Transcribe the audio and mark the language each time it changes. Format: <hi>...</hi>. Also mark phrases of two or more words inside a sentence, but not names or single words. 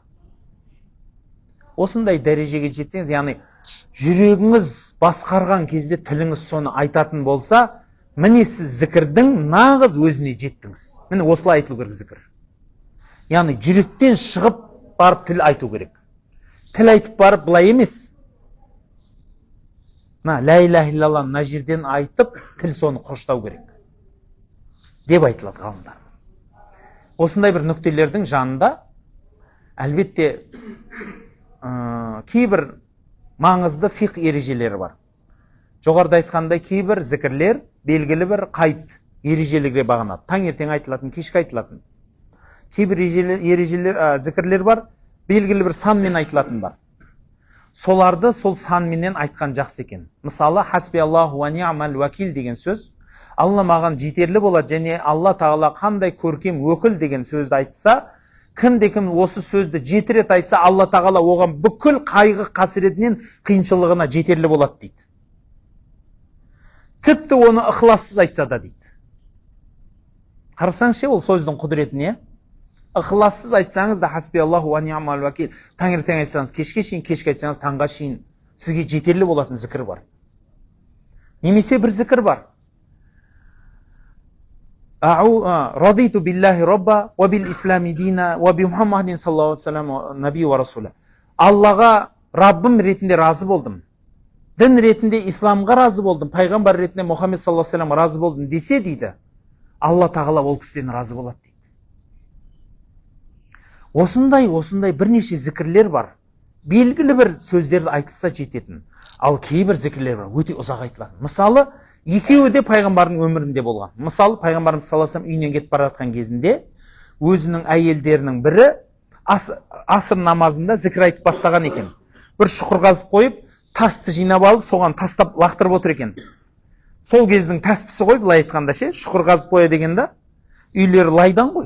<kk>Осындай дәрежеге жетсеңіз, яғни жүрегіңіз басқарған кезде тіліңіз соны айтатын болса, міне сіз зікірдің нағыз өзіне жеттіңіз. Міне осылай айтылу керек зікір. Яғни жүректен шығып барып тіл айту керек. Тіл айтып барып бұлай емес.</kk> <ar>لا إله إلا الله</ar> <kk>мына жерден айтып, тіл соны қоштау керек. Деп айтылады ғалымдарымыз. Осындай бір нүктелердің жанында, әлбетте, кейбір маңызды фиқ ережелері бар. Жоғарыда айтқандай кейбір зікірлер белгілі бір қайт ережелерге бағынады. Таңертең айтылатын, кешке айтылатын. Кейбір зікірлер бар, белгілі бір санмен айтылатын бар. Соларды сол санменен айтқан жақсы екен. Мысалы,</kk> <ar>حسبي الله ونعم الوكيل</ar> <kk>деген сөз, Алла маған жетерлі болады, және Алла тағала қандай көркем өкіл деген сөзді айтса, кімде-кім осы сөзді 7 рет айтса, Алла тағала оған бүкіл қайғы қасіретінен қиыншылығына жетерлі болады дейді. Тіпті оны ықылассыз айтса да дейді. Қарасаңызшы, ол сөздің құдіретіне. Ықылассыз айтсаңыз да</kk> <ar>حسبي الله ونعم الوكيل,</ar> <kk>таңертең айтсаңыз кешке шейін, кешке айтсаңыз таңға шейін сізге жетерлі болатын зікір бар. Немесе бір зікір бар.</kk> <ar>رضيت بالله ربا وبالإسلام دينا وبمحمد صلى الله عليه وسلم نبيا ورسولا.</ar> <kk>Аллаға Раббым ретінде разы болдым. Дін ретінде исламға разы болдым. Пайғамбар ретінде Мұхаммед</kk> <ar>صلى الله عليه وسلم</ar> <kk>разы болдым десе дейді, Алла тағала ол кісіден разы болады дейді. Осындай бірнеше зікірлер бар. Белгілі бір сөздерді айтылса жететін. Ал кейбір зікірлер бар, өте ұзақ айтылады. Мысалы, екеуі де пайғамбардың өмірінде болған. Мысалы, пайғамбарымыз</kk> <ar>صلى الله عليه وسلم</ar> <kk>үйінен кетіп бара жатқан кезінде өзінің әйелдерінің бірі аср намазында зікір айтып бастаған екен. Бір шұқыр қазып қойып, тасты жинап алып, соған тастап лақтырып отыр екен. Сол кездің тәспісі ғой, былай айтқанда ше, шұқыр қазып қоя дегенде, үйлері лайдан ғой.</kk>